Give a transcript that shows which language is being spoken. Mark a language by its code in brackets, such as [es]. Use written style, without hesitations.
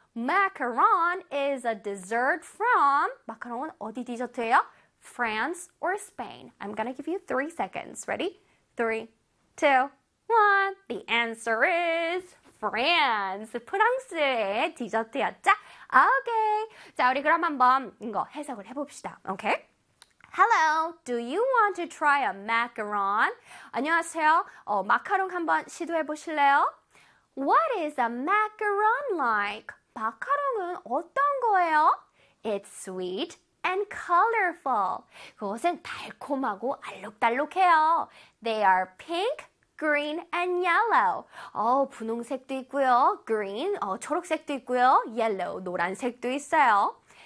[en] Macaron is a dessert from [ko] 마카롱은 어디 디저트예요? [en] France or Spain. I'm gonna give you 3 seconds. Ready? 3, 2, 1. The answer is France. [ko] 프랑스의 디저트였죠? Okay. 자, 우리 그럼 한번 이거 해석을 해봅시다. [en] Okay? Hello, do you want to try a macaron? [ko] 안녕하세요. 마카롱 한번 시도해 보실래요? [en] What is a macaron like? [ko] 마카롱은 어떤 거예요? [en] It's sweet and colorful. [ko] 그것은 달콤하고 알록달록해요. [en] They are pink, green, and yellow. [ko] 분홍색도 있고요. [en] Green, [ko] 초록색도 있고요. [en] Yellow, [ko] 노란색도 있어요.